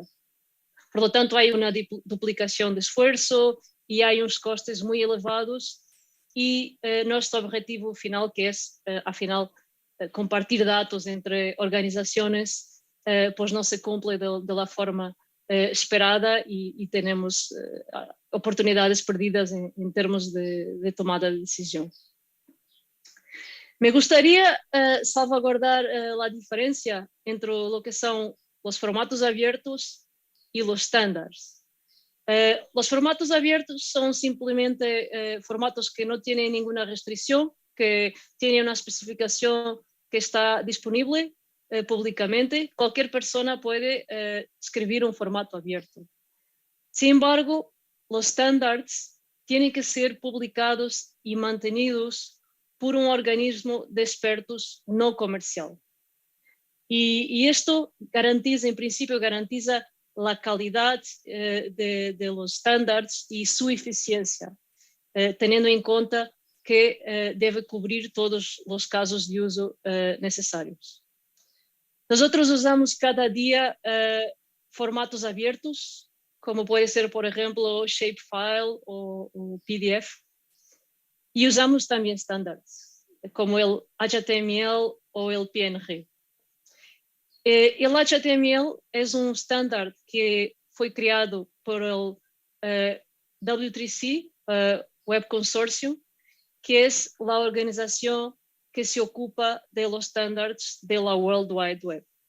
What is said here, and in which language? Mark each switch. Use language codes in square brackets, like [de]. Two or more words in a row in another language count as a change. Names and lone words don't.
[es] Por lo tanto, [pt] há uma duplicação de esforço e há uns custos muito elevados e nosso objetivo final, que é, afinal, compartilhar dados entre organizações, pois não se cumpre da forma esperada e temos oportunidades perdidas em termos de tomada de decisão. [es] Me gustaría salvaguardar la diferencia entre lo que son los formatos abiertos y los estándares. Los formatos abiertos son simplemente formatos que no tienen ninguna restricción, que tienen una especificación que está disponible públicamente. Cualquier persona puede escribir un formato abierto. Sin embargo, los estándares tienen que ser publicados y mantenidos por [pt] um organismo de expertos não comercial. E isto garantiza, em princípio, garantiza a qualidade [es] de los estándares [pt] e sua eficiência, tendo em conta que deve cobrir todos os casos de uso necessários. Nós usamos cada dia formatos abertos [es] como puede ser, por ejemplo, Shapefile o PDF. Y usamos también estándares, como el HTML o el PNG. El HTML es un estándar que fue creado por el W3C, Web Consortium, que es la organización que se ocupa de los estándares de la World Wide Web.